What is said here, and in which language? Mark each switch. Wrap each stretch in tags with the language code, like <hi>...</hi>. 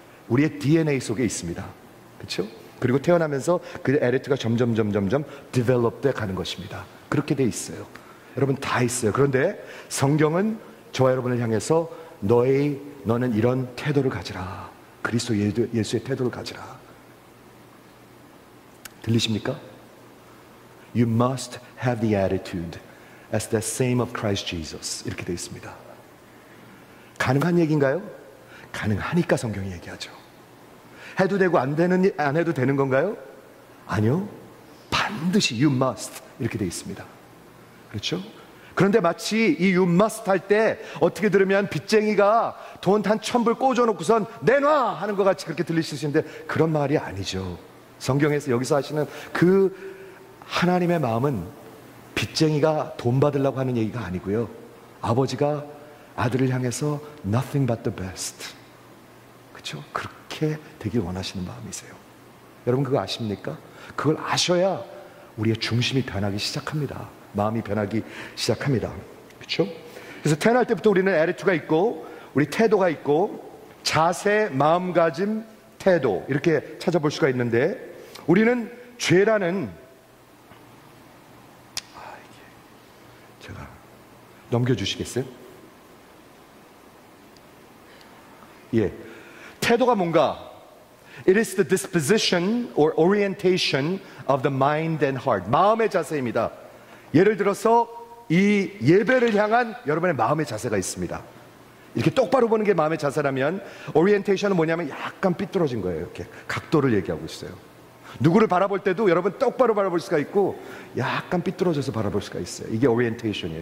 <ko>우리의 DNA 속에 있습니다. 그렇죠? 그리고 태어나면서 그 attitude가 점점 develop 돼 가는 것입니다. 그렇게 돼 있어요. 여러분 다 있어요. 그런데 성경은 저와 여러분을 향해서 너는 이런 태도를 가지라. 그리스도 예수의 태도를 가지라. 들리십니까?</ko> <en>You must have the attitude as the same of Christ Jesus.</en> <ko>이렇게 되어 있습니다. 가능한 얘기인가요? 가능하니까 성경이 얘기하죠. 해도 되고 안 해도 되는 건가요? 아니요. 반드시</ko> <en>you must</en> <ko>이렇게 되어 있습니다. 그렇죠? 그런데 마치 이</ko> <en>you must</en> <ko>할 때 어떻게 들으면 빚쟁이가 돈 한 1,000불 꽂아놓고선 내놔 하는 것 같이 그렇게 들리시는데 그런 말이 아니죠. 성경에서 여기서 하시는 그 하나님의 마음은 빚쟁이가 돈 받으려고 하는 얘기가 아니고요. 아버지가 아들을 향해서</ko> <en>nothing but the best.</en> <ko>그렇죠? 그렇게 되길 원하시는 마음이세요. 여러분 그거 아십니까? 그걸 아셔야 우리의 중심이 변하기 시작합니다. 마음이 변하기 시작합니다. 그렇죠? 그래서 태어날 때부터 우리는 attitude가 있고 우리 태도가 있고 자세, 마음가짐, 태도 이렇게 찾아볼 수가 있는데 우리는 죄라는 제가 넘겨주시겠어요? 예, 태도가 뭔가?</ko> <en>It is the disposition or orientation of the mind and heart.</en> <ko>마음의 자세입니다. 예를 들어서 이 예배를 향한 여러분의 마음의 자세가 있습니다. 이렇게 똑바로 보는 게 마음의 자세라면 오리엔테이션은 뭐냐면 약간 삐뚤어진 거예요. 이렇게 각도를 얘기하고 있어요. 누구를 바라볼 때도 여러분 똑바로 바라볼 수가 있고 약간 삐뚤어져서 바라볼 수가 있어요. 이게 오리엔테이션이에요.</ko>